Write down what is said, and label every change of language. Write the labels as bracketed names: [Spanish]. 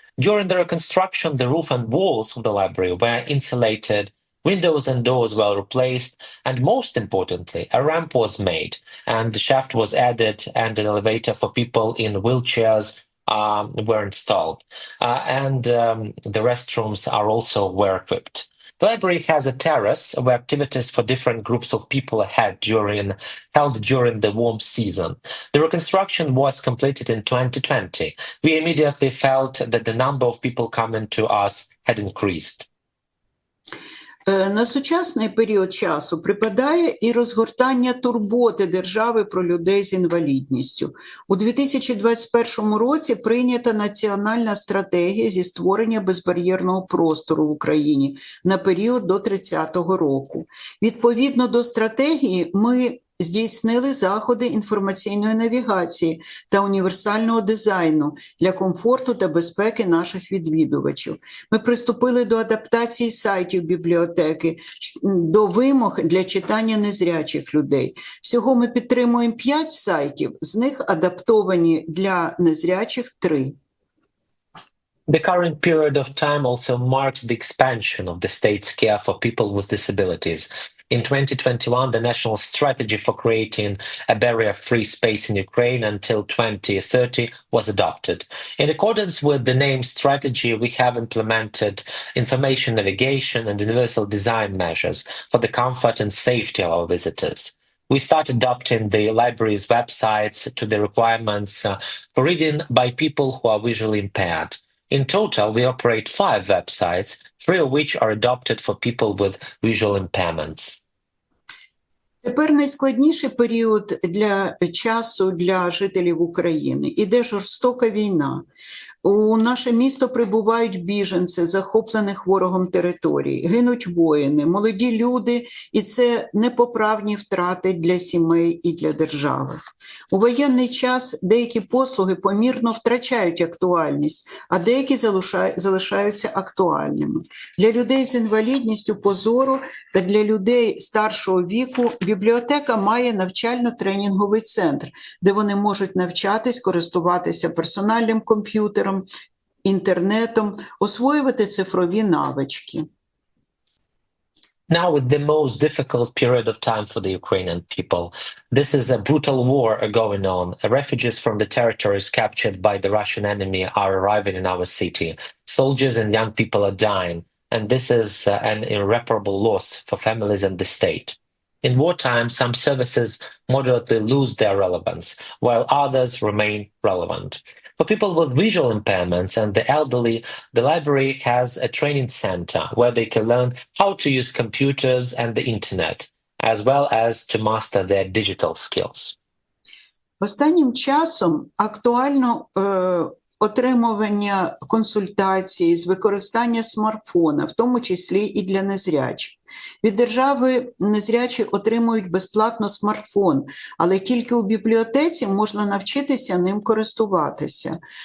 [English] During the reconstruction, the roof and walls of the library were insulated, windows and doors were replaced, and most importantly, a ramp was made, and the shaft was added, and an elevator for people in wheelchairs were installed, and the restrooms are also were equipped. The library has a terrace where activities for different groups of people held during the warm season. The reconstruction was completed in 2020. We immediately felt that the number of people coming to us had increased. [Ukrainian] На сучасний період часу припадає і розгортання турботи держави про людей з інвалідністю. У 2021 році прийнята національна стратегія зі створення безбар'єрного простору в Україні на період до 30-го року. Відповідно до стратегії, ми здійснили заходи інформаційної навігації та універсального дизайну для комфорту та безпеки наших відвідувачів. Ми приступили до адаптації сайтів бібліотеки, до вимог для читання незрячих людей. Всього ми підтримуємо 5 сайтів, з них адаптовані для незрячих 3. [English] The current period of time also marks the expansion of the state's care for people with disabilities. In 2021, the national strategy for creating a barrier-free space in Ukraine until 2030 was adopted. In accordance with the name strategy, we have implemented information navigation and universal design measures for the comfort and safety of our visitors. We start adopting the library's websites to the requirements for reading by people who are visually impaired. In total, we operate 5 websites, 3 of which are adopted for people with visual impairments. [Ukrainian] Тепер найскладніший період часу для жителів України. Іде жорстока війна. У наше місто прибувають біженці, захоплених ворогом територій, гинуть воїни, молоді люди, і це непоправні втрати для сімей і для держави. У воєнний час деякі послуги помірно втрачають актуальність, а деякі залишаються актуальними. Для людей з інвалідністю по зору та для людей старшого віку бібліотека має навчально-тренінговий центр, де вони можуть навчатись, користуватися персональним комп'ютером, інтернетом, освоювати цифрові навички. [English] Now, with the most difficult period of time for the Ukrainian people, this is a brutal war going on. Refugees from the territories captured by the Russian enemy are arriving in our city. Soldiers and young people are dying, and this is an irreparable loss for families and the state. In wartime, some services moderately lose their relevance, while others remain relevant. For people with visual impairments and the elderly, the library has a training center where they can learn how to use computers and the internet, as well as to master their digital skills. [Ukrainian] Останнім часом актуально отримування консультацій з використання смартфона, в тому числі і для незрячих. Від держави незрячі отримують безплатно смартфон, але тільки у бібліотеці можна навчитися ним користуватися.